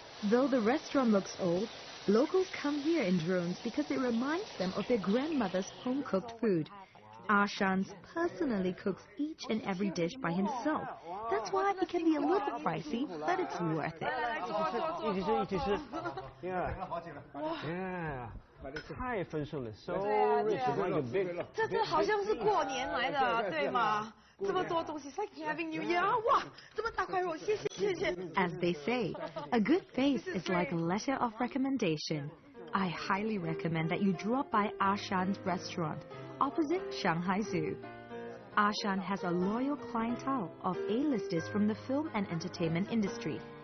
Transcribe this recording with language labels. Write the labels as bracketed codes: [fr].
[en] Though the restaurant looks old, locals come here in droves because it reminds them of their grandmother's home-cooked food. Shans personally cooks each and every dish by himself. That's why it can be a little pricey, but it's worth it. Yeah. [zh] 太丰盛了 [en] ，so rich, like a big. [zh] 这好像是过年来的，对吗？这么多东西 [en] ，it's like having New Year 哇！ [zh] 这么大块肉，谢谢。 [en] As they say, a good face is like a letter of recommendation. I highly recommend that you drop by Shan's restaurant opposite Shanghai Zoo. Shan has a loyal clientele of A-listers from the film and entertainment industry.